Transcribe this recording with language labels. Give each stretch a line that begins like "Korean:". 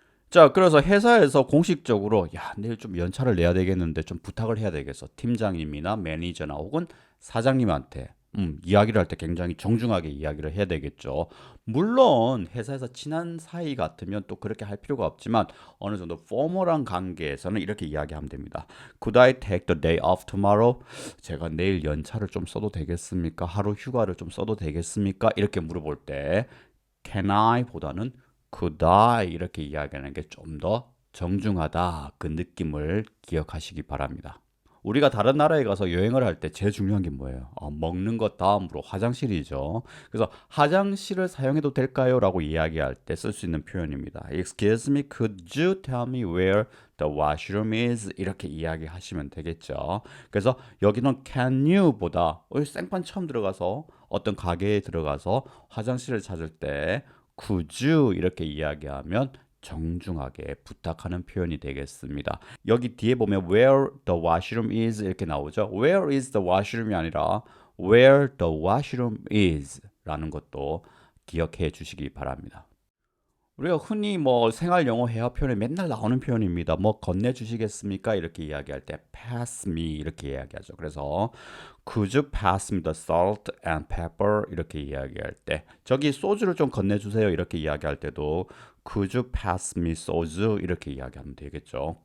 Korean: 자, 그래서 회사에서 공식적으로 야, 내일 좀 연차를 내야 되겠는데 좀 부탁을 해야 되겠어. 팀장님이나 매니저나 혹은 사장님한테 이야기를 할 때 굉장히 정중하게 이야기를 해야 되겠죠. 물론 회사에서 친한 사이 같으면 또 그렇게 할 필요가 없지만 어느 정도 포멀한 관계에서는 이렇게 이야기하면 됩니다.
English: Could I take the day off tomorrow?
Korean: 제가 내일 연차를 좀 써도 되겠습니까? 하루 휴가를 좀 써도 되겠습니까? 이렇게 물어볼 때 can I 보다는 could I 이렇게 이야기하는 게 좀 더 정중하다 그 느낌을 기억하시기 바랍니다. 우리가 다른 나라에 가서 여행을 할 때 제일 중요한 게 뭐예요? 먹는 것 다음으로 화장실이죠. 그래서 화장실을 사용해도 될까요? 라고 이야기할 때 쓸 수 있는 표현입니다.
English: Excuse me, could you tell me where the washroom is?
Korean: 이렇게 이야기하시면 되겠죠. 그래서 여기는 can you 보다 생판 처음 들어가서 어떤 가게에 들어가서 화장실을 찾을 때 could you 이렇게 이야기하면 정중하게 부탁하는 표현이 되겠습니다. 여기 뒤에 보면
English: where the washroom is
Korean: 이렇게 나오죠.
English: Where is the washroom이 아니라 where the washroom is
Korean: 라는 것도 기억해 주시기 바랍니다. 우리가 흔히 뭐 생활 영어 회화 표현에 맨날 나오는 표현입니다. 뭐 건네 주시겠습니까? 이렇게 이야기할 때 pass me 이렇게 이야기하죠. 그래서
English: could you pass me the salt and pepper
Korean: 이렇게 이야기할 때 저기 소주를 좀 건네 주세요. 이렇게 이야기할 때도
English: could you pass me
Korean: 소주 이렇게 이야기하면 되겠죠.